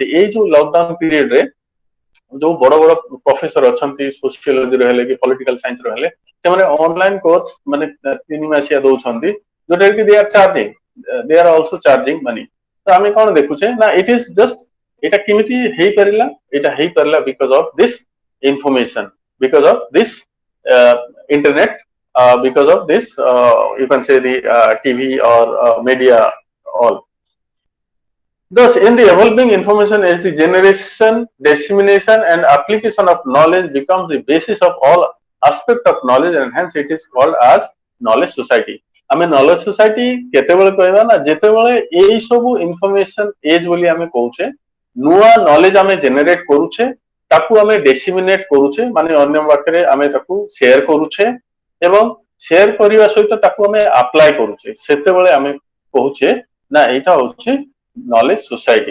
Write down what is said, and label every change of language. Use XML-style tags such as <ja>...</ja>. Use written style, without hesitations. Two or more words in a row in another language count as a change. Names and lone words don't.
<or>ଏଇ ଯୋଉ</or> <en>lockdown periodରେ</en> <or>ଯୋଉ ବଡ ବଡ ପ୍ରଫେସର ଅଛନ୍ତି ସୋସିଓଲୋଜିର ହେଲେ କି ପଲିଟିକାଲ ସାଇନ୍ସର ହେଲେ ସେମାନେ</or> <en>online course</en> <or>ମାନେ 3 ମାସିଆ ଦଉଛନ୍ତି, ଯୋଉଟା କି</or> <en>they are charging, they are also charging money.</en> <or>ତ ଆମେ କଣ ଦେଖୁଛେ ନା</or> <en>it is just</en> <or>ଏଇଟା କେମିତି ହେଇପାରିଲା, ଏଇଟା ହେଇପାରିଲା</or> <en>because of this information, because of this internet, because of this you can say the TV or media all. Thus in the evolving information as the generation, dissemination and application of knowledge becomes the basis of all aspect of knowledge and hence it is called as knowledge society.</en> <or>ଆମେ</or> <en>knowledge society</en> <or>କେତେବେଳେ କହିବା ନା ଯେତେବେଳେ ଏଇ ସବୁ</or> <en>information age</en> <or>ବୋଲି ଆମେ କହୁଛେ, ନୂଆ knowledge ଆମେ generate କରୁଛେ, ତାକୁ ଆମେ ଡେସିମିନେଟ କରୁଛେ ମାନେ ଅନ୍ୟ ପାଖରେ ଆମେ ତାକୁ ସେୟାର କରୁଛେ ଏବଂ ସେୟାର କରିବା ସହିତ ତାକୁ ଆମେ ଆପ୍ଲାଏ କରୁଛେ, ସେତେବେଳେ ଆମେ କହୁଛେ ନା ଏଇଟା ହଉଛି</or> <en>knowledge society.</en>